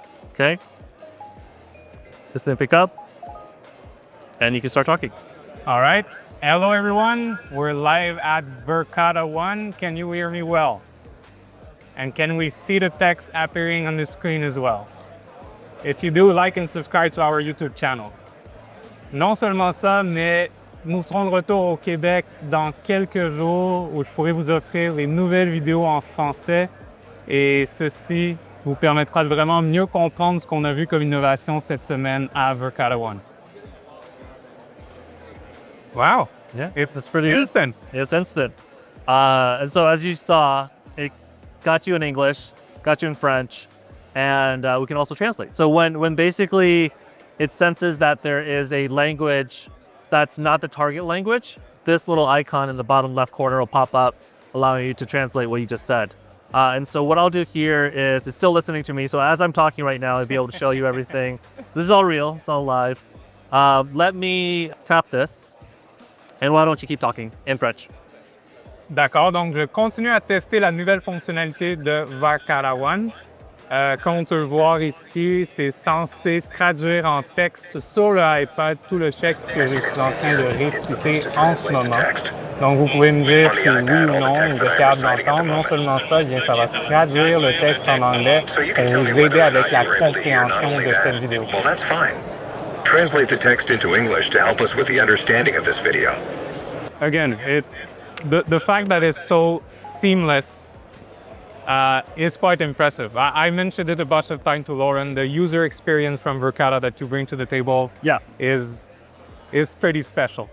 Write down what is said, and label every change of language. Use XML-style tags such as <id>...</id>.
<en>Okay. This didn't pick up. And you can start talking. All right. Hello, everyone. We're live at VerkadaOne. Can you hear me well? And can we see the text appearing on the screen as well? If you do, like and subscribe to our YouTube channel.</en> <fr>Non seulement ça, mais nous serons de retour au Québec dans quelques jours où je pourrai vous offrir les nouvelles vidéos en français. Et ceci vous permettra de vraiment mieux comprendre ce qu'on a vu comme innovation cette semaine à VerkadaOne.</fr> <en>Wow. Yeah, it's pretty instant. It's instant. And so as you saw, it got you in English, got you in French, and we can also translate. So when basically it senses that there is a language that's not the target language, this little icon in the bottom left corner will pop up, allowing you to translate what you just said. And so what I'll do here is it's still listening to me. So as I'm talking right now, I'll be able to show you everything. So this is all real, it's all live. Let me tap this. And why don't you keep talking in French?</en> <fr>D'accord, donc je continue à tester la nouvelle fonctionnalité de VerkadaOne. Comme on peut le voir ici, c'est censé traduire en texte sur le iPad tout le texte que je suis en train de réciter en ce moment. Donc vous pouvez me dire si oui ou non vous êtes capable d'entendre. Non seulement ça, bien, ça va traduire le texte en anglais pour vous aider avec la compréhension de cette vidéo.</fr> <en>Well, that's fine. Translate the text into English to help us with the understanding of this video. Again, the fact that it's so seamless is quite impressive. I mentioned it a bunch of times to Loren. The user experience from Verkada that you bring to the table is pretty special.</en>